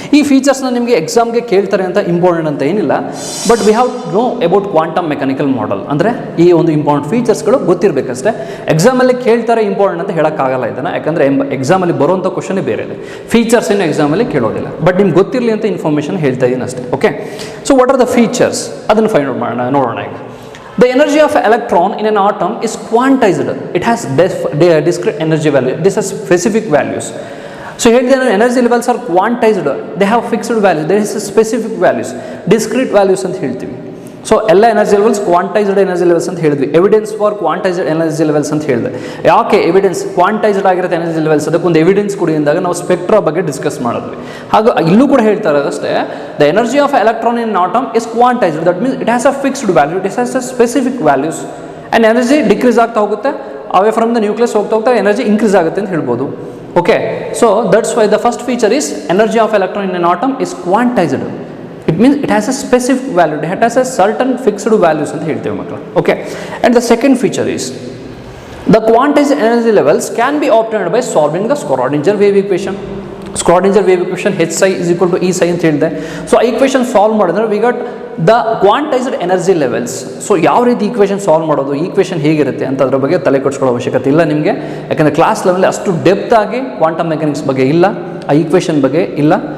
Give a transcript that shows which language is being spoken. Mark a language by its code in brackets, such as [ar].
[kn] ಈ ಫೀಚರ್ಸ್ನ ನಿಮಗೆ ಎಕ್ಸಾಮ್ಗೆ ಕೇಳ್ತಾರೆ ಅಂತ ಇಂಪಾರ್ಟೆಂಟ್ ಅಂತ ಏನಿಲ್ಲ, but we have know about quantum mechanical model. ಅಂದರೆ ಈ ಒಂದು ಇಂಪಾರ್ಟೆಂಟ್ ಫೀಚರ್ಸ್ಗಳು ಗೊತ್ತಿರಬೇಕಷ್ಟೇ. ಎಕ್ಸಾಮಲ್ಲಿ ಕೇಳ್ತಾರೆ ಇಂಪಾರ್ಟೆಂಟ್ ಅಂತ ಹೇಳೋಕ್ಕಾಗಲ್ಲ ಇದನ್ನು, ಯಾಕಂದರೆ ಎಕ್ಸಾಮಲ್ಲಿ ಬರುವಂಥ ಕ್ವಶನೇ ಬೇರೆ ಇದೆ, ಫೀಚರ್ಸ್ ಏನು ಎಕ್ಸಾಮಲ್ಲಿ ಕೇಳೋದಿಲ್ಲ. ಬಟ್ ನಿಮ್ಗೆ ಗೊತ್ತಿರಲಿ ಅಂತ ಇನ್ಫಾರ್ಮೇಷನ್ ಹೇಳ್ತಾ ಇದ್ದೀನಿ ಅಷ್ಟೇ. Okay, so what are the features, ಅದನ್ನು ಫೈಂಡ್ ಔಟ್ ಮಾಡೋಣ, ನೋಡೋಣ ಈಗ. [en] The energy of electron in an atom is quantized. It has discrete energy value. This has specific values. So here the energy levels are quantized. They have fixed values. There is specific values. [kn] Discrete values ಅಂತ ಹೇಳ್ತೀವಿ. So ಎಲ್ಲ energy levels ಕ್ವಾಂಟೈಸ್ಡ್ energy levels ಅಂತ ಹೇಳಿದ್ವಿ. Evidence for ಕ್ವಾಂಟೈಸ್ಡ್ energy levels ಅಂತ ಹೇಳಿದೆ. ಯಾಕೆ evidence ಕ್ವಾಂಟೈಸ್ಡ್ ಆಗಿರುತ್ತೆ energy levels, ಅದಕ್ಕೊಂದು ಎವಿಡೆನ್ಸ್ ಕೊಡಿ ಅಂದಾಗ ನಾವು ಸ್ಪೆಕ್ಟ್ರಾ ಬಗ್ಗೆ ಡಿಸ್ಕಸ್ ಮಾಡಿದ್ವಿ. ಹಾಗೆ ಇಲ್ಲೂ ಕೂಡ ಹೇಳ್ತಾ ಇರೋದಷ್ಟೇ, [en] The energy of electron in atom is quantized. That means it has a fixed value, it has a specific values. And [kn] energy decrease ಆಗ್ತಾ ಹೋಗುತ್ತೆ, [en] Away from the nucleus ಹೋಗ್ತಾ ಹೋಗ್ತಾ energy increase ಆಗುತ್ತೆ ಅಂತ ಹೇಳ್ಬೋದು. Okay, so that's why the first feature is energy of electron in atom is quantized. It means it has a specific value, it has a certain fixed values [kn] ಅಂತ ಹೇಳ್ತೇವೆ ಮಕ್ಕಳು. [en] Okay, and the second feature is the quantized energy levels can be obtained by solving the Schrodinger wave equation. Schrodinger wave equation Hψ = E ಅಂತ ಹೇಳಿದೆ. So ಆ equation solve ಮಾಡಿದ್ರೆ we got the quantized energy levels. [kn] So ಯಾವ ರೀತಿ equation solve ಮಾಡೋದು, equation ಹೇಗಿರುತ್ತೆ ಅಂತ ಅದ್ರ ಬಗ್ಗೆ ತಲೆ ಕೆಡಿಸ್ಕೊಳ್ಳೋ ಅವಶ್ಯಕತೆ ಇಲ್ಲ ನಿಮಗೆ, ಯಾಕಂದರೆ ಕ್ಲಾಸ್ ಲೆವೆಲ್ ಅಷ್ಟು ಡೆಪ್ತ್ ಆಗಿ ಕ್ವಾಂಟಮ್ ಮೆಕ್ಯಾನಿಕ್ಸ್ ಬಗ್ಗೆ ಇಲ್ಲ, ಆ ಈಕ್ವೇಷನ್ ಬಗ್ಗೆ ಇಲ್ಲ.